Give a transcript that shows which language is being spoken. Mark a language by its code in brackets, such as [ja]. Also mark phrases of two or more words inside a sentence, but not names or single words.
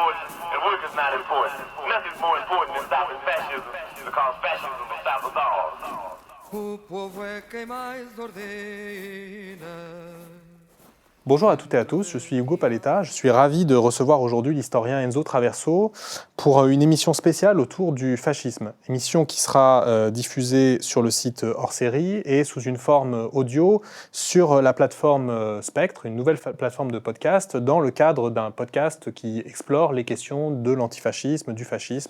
[en] and work is not important. Nothing's more important than stopping fascism, because fascism will stop us all. [pt] O povo é quem mais ordena. [fr] Bonjour à toutes et à tous, je suis Hugo Paletta. Je suis ravi de recevoir aujourd'hui l'historien Enzo Traverso pour une émission spéciale autour du fascisme. Émission qui sera diffusée sur le site hors série et sous une forme audio sur la plateforme Spectre, une nouvelle plateforme de podcast, dans le cadre d'un podcast qui explore les questions de l'antifascisme, du fascisme.